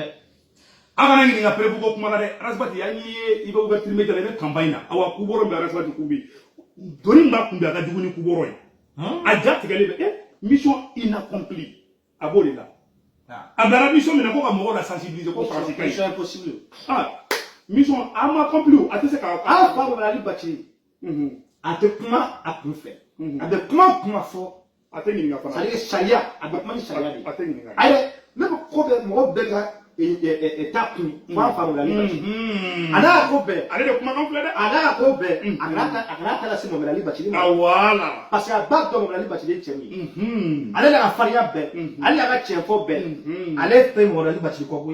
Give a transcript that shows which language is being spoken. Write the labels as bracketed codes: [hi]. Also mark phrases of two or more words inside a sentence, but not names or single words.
[bm] an kana ɲininka prévu ko kuma la dɛ Arasibati an ye i bɛ [fr] ouverture média [bm] la i bɛ campagne na awa kubɔrɔ bɛ Arasibati kun bi doni b'a kun bi a ka jugu ni kubɔrɔ ye a ja tigɛlen bɛ [fr] mission inaccomplie [bm] a b'o de la a dara mission min na ko ka mɔgɔw la sensibiliser ko Faransi ka ɲi [fr] mission impossible [bm] mission a ma accompli a tɛ se ka an fa Mamɛdi Ali Bacili a tɛ kuma a kun fɛ a bɛ kuma fɔ a tɛ ɲininka fana c'est-à-dire sariya a bɛ kuma ni sariya de a tɛ ɲininka ayi ne bɛ ko bɛɛ mɔgɔ bɛɛ ka ta kun fo an fa Mamɛdi Ali Bacili a n'a ko bɛɛ ale de kumakan filɛ dɛ a n'a ko bɛɛ a kana taa lase Mamɛdi Ali Bacili ma voilà [fr] parce que [bm] a b'a dɔn Mamɛdi Ali Bacili ye cɛ min ye ale n'a ka farinya bɛɛ ale n'a ka tiɲɛfɔ bɛɛ ale fɛ Mamɛdi Ali Bacili kɔ koyi